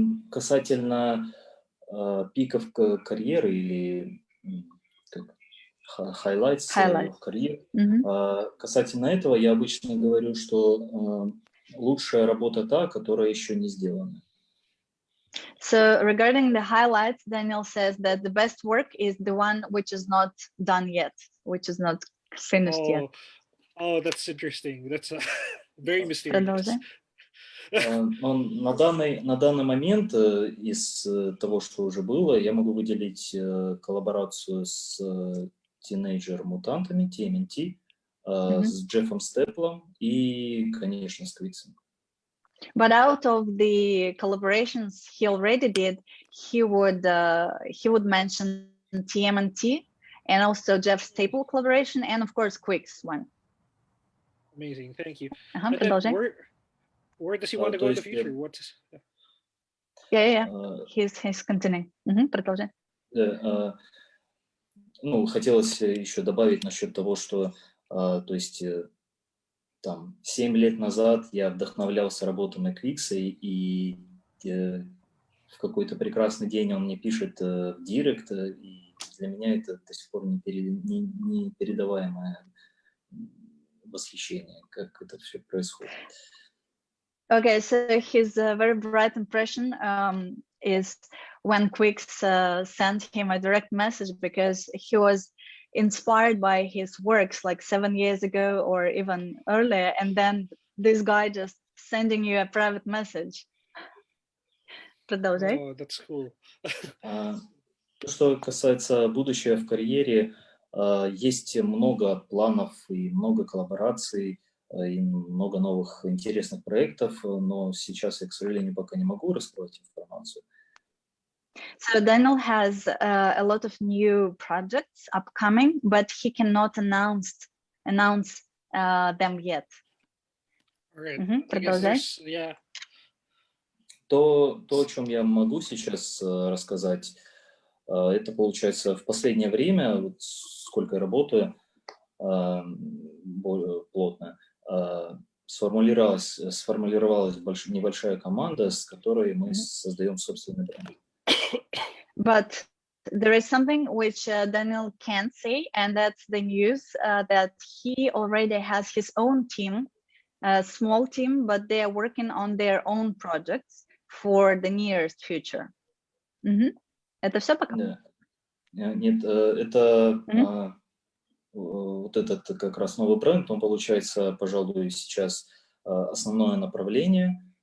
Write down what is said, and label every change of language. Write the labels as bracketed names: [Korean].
[Russian] Касательно пиков карьеры или highlights карьеры, касательно этого я обычно говорю, что лучшая работа та, которая еще не сделана. [English] So regarding the highlights, Daniel says that the best work is the one which is not done yet, which is not finished yet. Oh, that's interesting. That's very mysterious. [Russian] Продолжай. Но на данный момент из того, что уже было, я могу выделить коллаборацию с тинейджер-мутантами, TMNT, с Джеффом Степлом и, конечно, с Quix'ом. [English] But out of the collaborations he already did, he would mention TMNT and also Jeff Staple collaboration and of course Quicks one. Amazing, thank you. And then where does he want to go in the future? What's Yeah. He's continuing. [Russian] Продолжай. Ну, хотелось еще добавить насчет того, что, то есть, там, 7 лет назад я вдохновлялся работами Quic'са, и в какой-то прекрасный день он мне пишет в директ, и для меня это до сих пор непередаваемое восхищение, как это все происходит. [English] Okay, so his very bright impression is when Quicks sent him a direct message because he was inspired by his works like 7 years ago or even earlier, and then this guy just sending you a private message. [Russian] Продолжай. [English] Oh, that's cool. [Russian] Что касается будущего в карьере, есть много планов и много коллабораций, и много новых интересных проектов, но сейчас я, к сожалению, пока не могу раскрывать информацию. [English] So Daniel has a lot of new projects upcoming, but he cannot announce them yet. All right. [Russian] Продолжай. То, о чем я могу сейчас рассказать, это получается в последнее время, вот сколько я работаю более плотно, сформулировалась небольшая команда, с которой мы создаем собственный бренд. [English] But there is something which Daniel can't say, and that's the news that he already has his own team, a small team, but they are working on their own projects for the nearest future. [Russian] Это все пока? Да. Нет, это вот этот как раз новый бренд, он получается, пожалуй, сейчас основное направление.